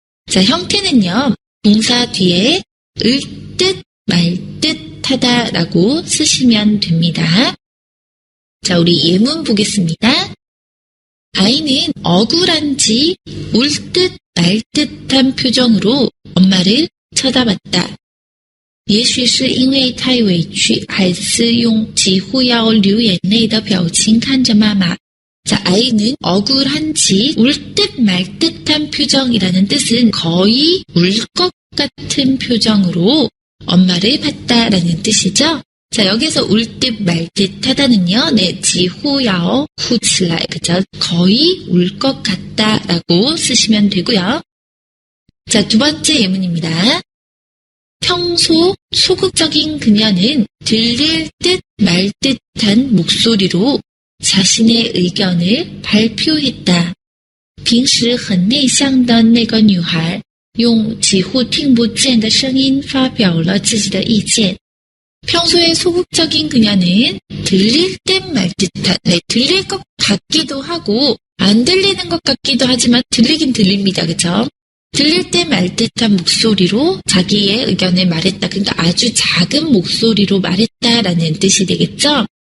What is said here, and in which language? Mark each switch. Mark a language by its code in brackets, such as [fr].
[ko] 자, 형태는요, 동사 뒤에 을듯 말듯하다라고 쓰시면 됩니다. 자, 우리 예문 보겠습니다. 아이는 억울한지 울듯 말듯한 표정으로 엄마를 쳐다봤다. [zh] 也许是因为太委屈，孩子用几乎要流眼泪的表情看着妈妈。 [ko] 자, 아이는 억울한지 울듯 말듯한 표정이라는 뜻은 거의 울 것 같은 표정으로 엄마를 봤다라는 뜻이죠. 자, 여기서 울듯 말듯하다는요, 네, [zh] 几乎要哭起来, [ko] 그죠? 거의 울 것 같다라고 쓰시면 되고요. 자, 두 번째 예문입니다. 평소 소극적인 그녀는 들릴 듯 말 듯한 목소리로 자신의 의견을 발표했다. [zh] 平时很内向的那个女孩用几乎听不见的声音发表了自己的意见. [ko] 평소에 소극적인 그녀는 들릴 듯 말 듯한, 네, 들릴 것 같기도 하고 안 들리는 것 같기도 하지만 들리긴 들립니다. 그죠? 들릴 때 말 듯한 목소리로 자기의 의견을 말했다. 그러니까 아주 작은 목소리로 말했다라는 뜻이 되겠죠?